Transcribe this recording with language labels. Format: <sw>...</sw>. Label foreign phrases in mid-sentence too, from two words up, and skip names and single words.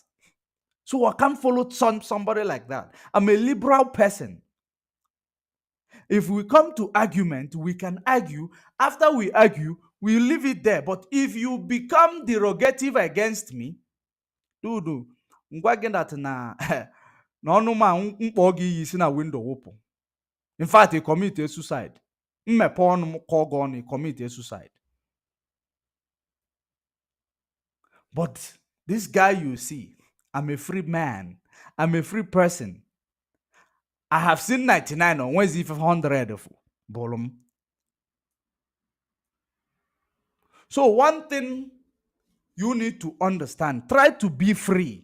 <en>So I can't follow somebody like that. I'm a liberal person. If we come to argument, we can argue. After we argue, we leave it there. But if you become derogative against me, dude, that</en> <ig>na n'ọnụ ma mkpọ gị iyi si na window wụpụ.</ig> <en>In fact, he commit a suicide.</en> <ig>Mmepe ọnụ m kọọ gị ọnụ,</ig> <en>he commit a suicide. But this guy you see, I'm a free man. I'm a free person. I have seen 99 on Wednesday 500. Bolum. So one thing you need to understand, try to be free.</en>